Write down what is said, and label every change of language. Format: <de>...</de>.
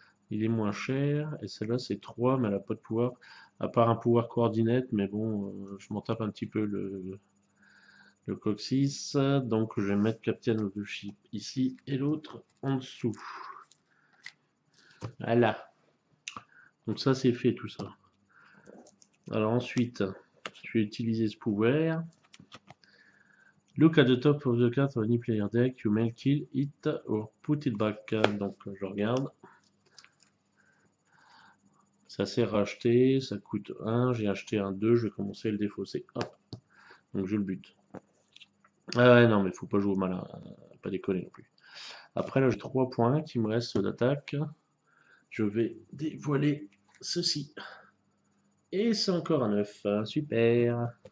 <fr>Il est moins cher. Et celle-là, c'est 3, mais elle n'a pas de pouvoir. À part un pouvoir coordinate, mais bon, je m'en tape un petit peu le coccyx. Donc je vais mettre Captain of the Ship ici et l'autre en dessous. Voilà. Donc ça, c'est fait tout ça. Alors ensuite, je vais utiliser ce pouvoir.</fr> <en>Look at the top of the card of any player deck, you may kill it or put it back.</en> <fr>Donc je regarde. Ça s'est racheté, ça coûte 1, j'ai acheté un 2, je vais commencer à le défausser. Hop. Donc je le bute. Ah ouais, non, mais faut pas jouer au malin, pas déconner non plus. Après là, j'ai 3 points qui me restent d'attaque. Je vais dévoiler ceci. Et c'est encore un 9, super.</fr>